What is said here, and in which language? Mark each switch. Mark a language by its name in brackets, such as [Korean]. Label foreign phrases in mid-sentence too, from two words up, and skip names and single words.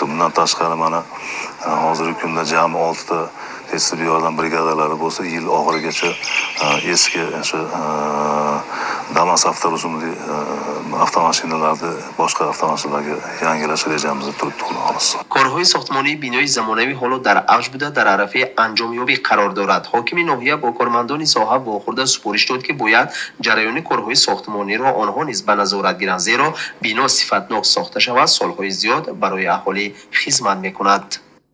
[Uzbek] Bundan tashqari mana hozirgi kunda jami 6 ta tez tibbiy yordam brigadalari bo'lsa, yil oxirigacha eski o'sha Damas avtorusumli avtomashinalarni boshqa avtomashinalarga yangilash rejamizda turibdi xolos. [Tajik] корҳои сохтмонии бинои замонавӣ ҳоло дар авҷ буда дар арафаи анҷомёбӣ қарор дорад. ҳокими ноҳия бо кормандони соҳа вохӯрда супориш дод ки бояд ҷараёни корҳои сохтмониро онҳо низ ба назорат гиранд, зеро бино сифатнок сохта шавад, солҳои зиёд барои аҳолӣ хизмат мекунад.